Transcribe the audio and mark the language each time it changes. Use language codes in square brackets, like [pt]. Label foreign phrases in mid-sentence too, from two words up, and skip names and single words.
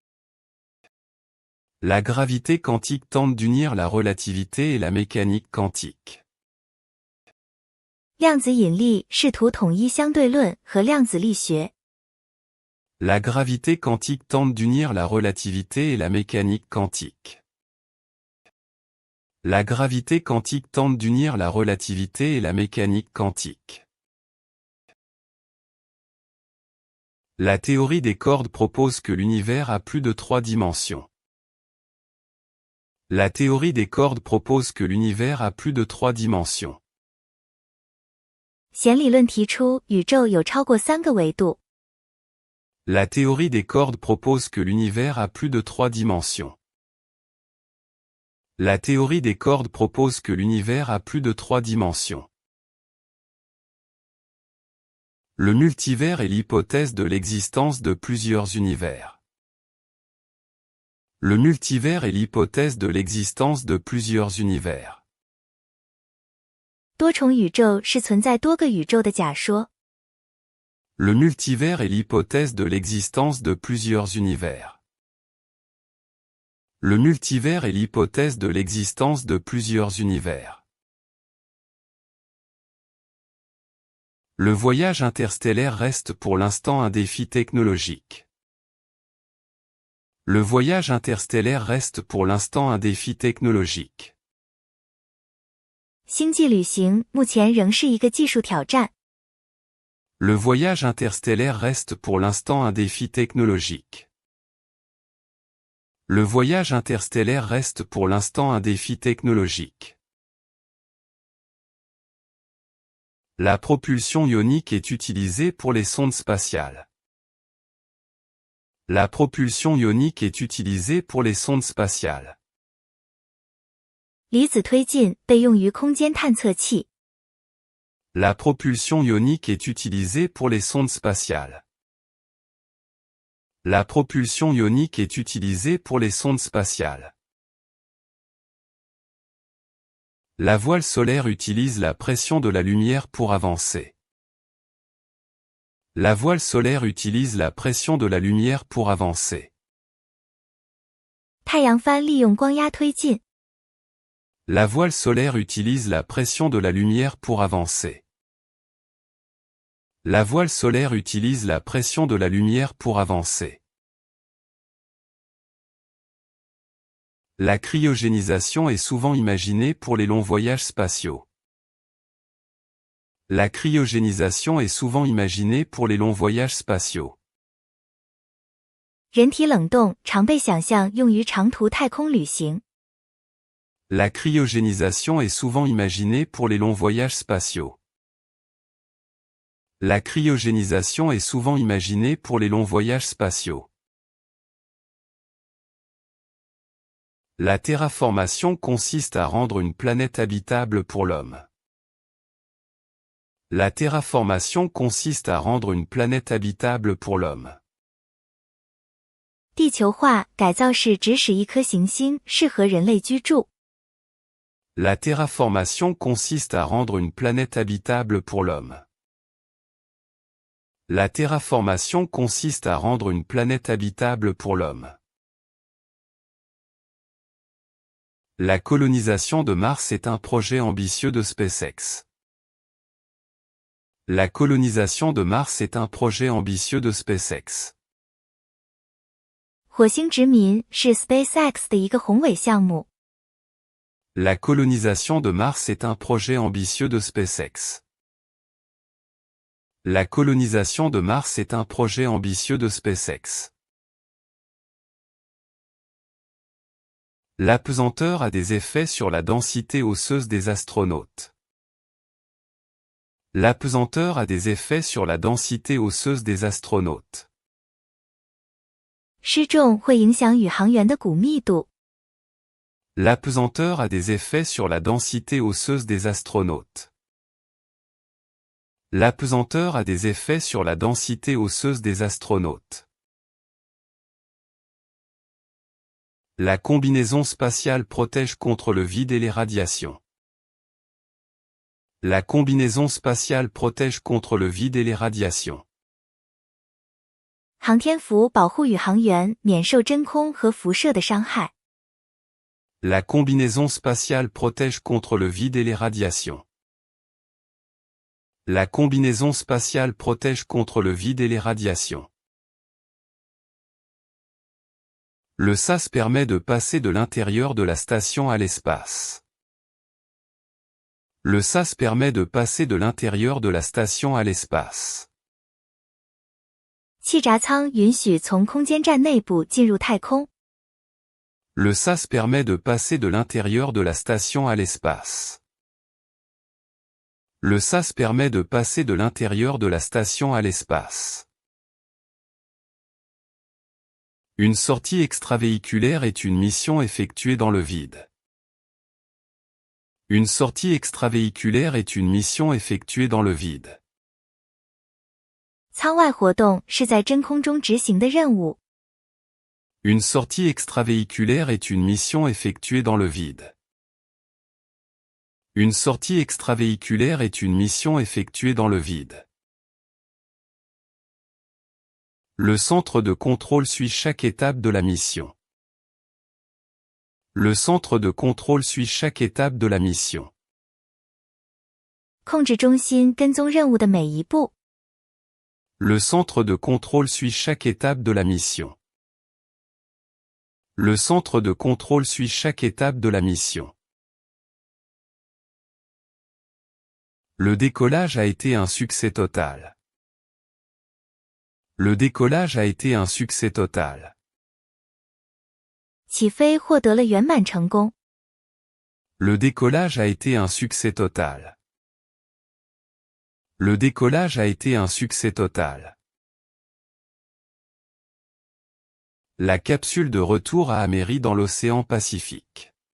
[fr] La gravité quantique tente d'unir la relativité et la mécanique quantique. [zh] 量子引力试图统一相对论和量子力学。 [fr] La gravité quantique tente d'unir la relativité et la mécanique quantique. La gravité quantique tente d'unir la relativité et la mécanique quantique. La théorie des cordes propose que l'univers a plus de 3 dimensions. La théorie des cordes propose que l'univers a plus de 3 dimensions. [zh] 弦理论提出宇宙有超过3个维度。 [fr] La théorie des cordes propose que l'univers a plus de 3 dimensions. La théorie des cordes propose que l'univers a plus de 3 dimensions. Le multivers est l'hypothèse de l'existence de plusieurs univers. Le multivers est l'hypothèse de l'existence de plusieurs univers. [zh] 多重宇宙是存在多个宇宙的假说。 [fr] Le multivers est l'hypothèse de l'existence de plusieurs univers. Le multivers est l'hypothèse de l'existence de plusieurs univers. Le voyage interstellaire reste pour l'instant un défi technologique. Le voyage interstellaire reste pour l'instant un défi technologique. [zh] 星际旅行目前仍是一个技术挑战。 [fr] Le voyage interstellaire reste pour l'instant un défi technologique. Le voyage interstellaire reste pour l'instant un défi technologique. La propulsion ionique est utilisée pour les sondes spatiales. La propulsion ionique est utilisée pour les sondes spatiales. [zh] 离子推进被用于空间探测器。 [fr] La propulsion ionique est utilisée pour les sondes spatiales. La propulsion ionique est utilisée pour les sondes spatiales. La voile solaire utilise la pression de la lumière pour avancer. La voile solaire utilise la pression de la lumière pour avancer. [zh] 太阳帆利用光压推进。 [fr] La voile solaire utilise la pression de la lumière pour avancer. La voile solaire utilise la pression de la lumière pour avancer. La cryogénisation est souvent imaginée pour les longs voyages spatiaux. La cryogénisation est souvent imaginée pour les longs voyages spatiaux. [zh] 人体冷冻常被想象用于长途太空旅行。 [fr] La cryogénisation est souvent imaginée pour les longs voyages spatiaux. La cryogénisation est souvent imaginée pour les longs voyages spatiaux. La terraformation consiste à rendre une planète habitable pour l'homme. La terraformation consiste à rendre une planète habitable pour l'homme. [zh] 地球化改造是指使一颗行星适合人类居住。 [fr] La terraformation consiste à rendre une planète habitable pour l'homme. La terraformation consiste à rendre une planète habitable pour l'homme. La colonisation de Mars est un projet ambitieux de SpaceX. La colonisation de Mars est un projet ambitieux de SpaceX. [zh] 火星殖民是 SpaceX 的一个宏伟项目。 [fr] La colonisation de Mars est un projet ambitieux de SpaceX. La colonisation de Mars est un projet ambitieux de SpaceX. L'apesanteur a des effets sur la densité osseuse des astronautes. L'apesanteur a des effets sur la densité osseuse des astronautes. [zh] 失重会影响宇航员的骨密度。 [fr] L'apesanteur a des effets sur la densité osseuse des astronautes. L'apesanteur a des effets sur la densité osseuse des astronautes. La combinaison spatiale protège contre le vide et les radiations. La combinaison spatiale protège contre le vide et les radiations. [zh] 航天服保护宇航员免受真空和辐射的伤害。 [fr] La combinaison spatiale protège contre le vide et les radiations. La combinaison spatiale protège contre le vide et les radiations. Le SAS permet de passer de l'intérieur de la station à l'espace. Le SAS permet de passer de l'intérieur de la station à l'espace. [zh] 气闸舱允许从空间站内部进入太空。 [fr] Le SAS permet de passer de l'intérieur de la station à l'espace. Le SAS permet de passer de l'intérieur de la station à l'espace. Une sortie extravéhiculaire est une mission effectuée dans le vide. Une sortie extravéhiculaire est une mission effectuée dans le vide. [zh] 舱外活动是在真空中执行的任务。 [fr] Une sortie extravéhiculaire est une mission effectuée dans le vide. Une sortie extravéhiculaire est une mission effectuée dans le vide. Le centre de contrôle suit chaque étape de la mission. Le centre de contrôle suit chaque étape de la mission. [zh] 控制中心跟踪任务的每一步。 [fr] Le centre de contrôle suit chaque étape de la mission. Le centre de contrôle suit chaque étape de la mission. Le décollage a été un succès total. Le décollage a été un succès total. [zh] 起飞获得了圆满成功。 [fr] Le décollage a été un succès total. Le décollage a été un succès total. La capsule de retour a améri dans l'océan Pacifique.